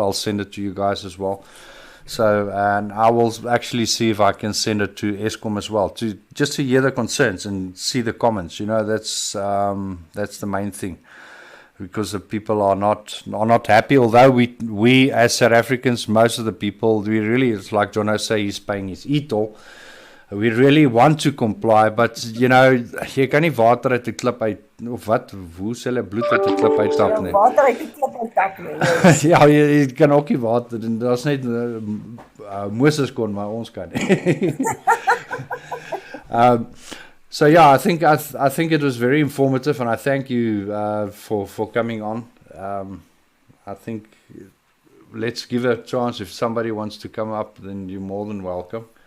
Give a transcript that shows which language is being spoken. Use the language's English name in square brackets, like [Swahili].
[English] I'll send it to you guys as well. So, and I will actually see if I can send it to ESKOM as well, just to hear the concerns and see the comments. That's the main thing, because the people are not happy. Although we as South Africans, most of the people, it's like JONO say, he's paying his e-toll. We really want to comply, but [Afrikaans] jy kan nie water uit 'n klip uit, of wat, hoe sê hulle, bloed uit 'n klip uittap nie. Water uit die klip uittap nie. Ja, jy kan ook nie water, daar's net Moses kon, maar ons kan nie. [English] So yeah, I think it was very informative, and I thank you for coming on. I think let's give it a chance. If somebody wants to come up, then you're more than welcome.